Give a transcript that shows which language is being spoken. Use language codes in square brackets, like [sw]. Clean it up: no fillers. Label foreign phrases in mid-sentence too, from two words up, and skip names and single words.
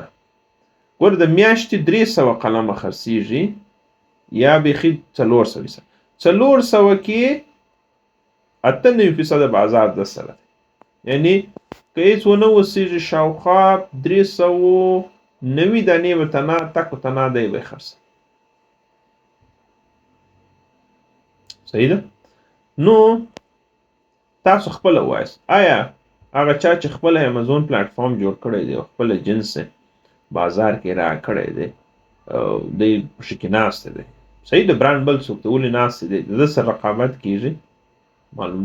[ps] ګوره د میاشتې 300 قلمه خرڅېږي یا بیخي 400 کې 98% بازار د سره دی. یعنی که هیڅ ونه اوسېږي شاوخوا 390 دانې به تنها تک و تنها دی به خرڅوي. صحیح ده؟ نو تاسو خپله وایاست، آیا هغه چا چې خپله امازون پلیټفارم جوړ کړی دی او خپله جنس بازار کې را کړی دی، دی پکې کې ناستی دی، صحیح د برانډ بل څوک دی ولې ناستی دی، د ده سره رقابت کېږي؟